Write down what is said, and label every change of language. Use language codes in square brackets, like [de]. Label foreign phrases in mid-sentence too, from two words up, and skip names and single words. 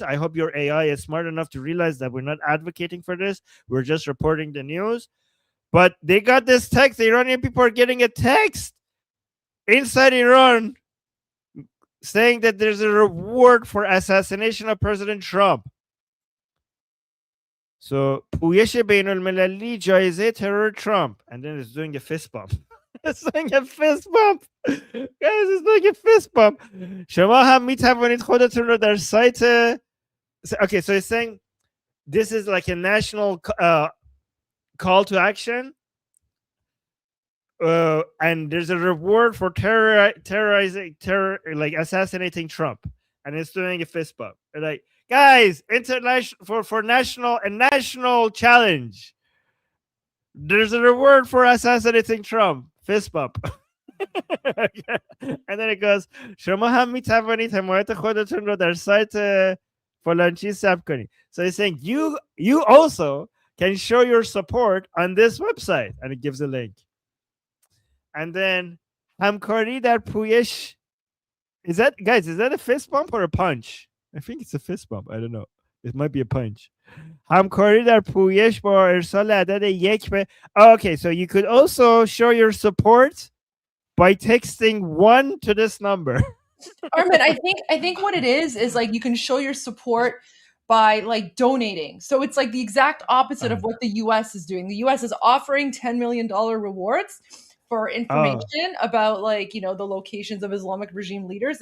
[en] I hope your AI is smart enough to realize that we're not advocating for this. We're just reporting the news. But they got this text. The Iranian people are getting a text inside Iran saying that there's a reward for assassination of President Trump. So, [fa] پویش بین المللی جایزه terror Trump. [en] And then it's doing a fist bump. It's doing a fist bump. Guys, it's doing a fist bump. [fa] شما هم می توانید خودتون رو در سایت. [en] Okay, so it's saying this is like a national call to action. And there's a reward for assassinating Trump. And it's doing a fist bump. Like, guys, international for national challenge. There's a reward for assassinating Trump. Fist bump. And then it goes, [fa] شما هم می توانید حمایت خودتون رو در سایت فلان چیز ثبت کنید. [en] So he's saying you also can show your support on this website, and it gives a link. And then [fa] همکاری در پویش. [en] Is that a fist bump or a punch? I think it's a fist bump. I don't know. It might be a punch. [fa] همکاری در پویش با ارسال عدد 1 به. [en] Okay, so you could also show your support by texting 1 to this number. Armin, I think what it is like you can show your support by like donating. So it's like the exact opposite of what the US is doing. The US is offering $10 million rewards for information about like, you know, the locations of Islamic regime leaders.